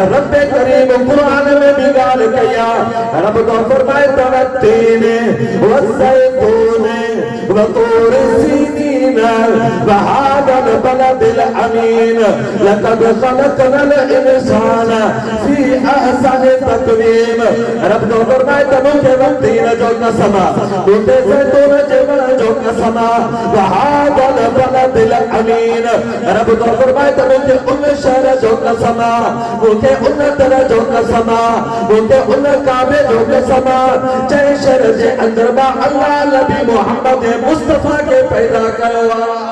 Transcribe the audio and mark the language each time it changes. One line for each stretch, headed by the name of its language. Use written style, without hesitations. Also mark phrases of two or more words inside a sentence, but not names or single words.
Sindhi: रब करीम क़ुरान में भी ॻाल्हि कई आहे। रब तो फरमाए
Arabic: والتين والزيتون وطور سينين وهذا البلد الأمين لقد خلقنا الإنسان في أحسن تقويم.
Sindhi: रब तो फरमाए त मूंखे वतीन जो कसम, मूंखे ज़ैतून जे वण जो कसम,
Arabic: وهذا البلد الأمين.
Sindhi: रब तो फरमाए त मूंखे उन शहर जो कसम, मूंखे उन तरह जो कसम, मूंखे उन काबे जो कसम, जंहिं शहर जे अंदरि मां अल्लाह नबी मोहम्मद मुस्तफा के पैदा कयो आहे।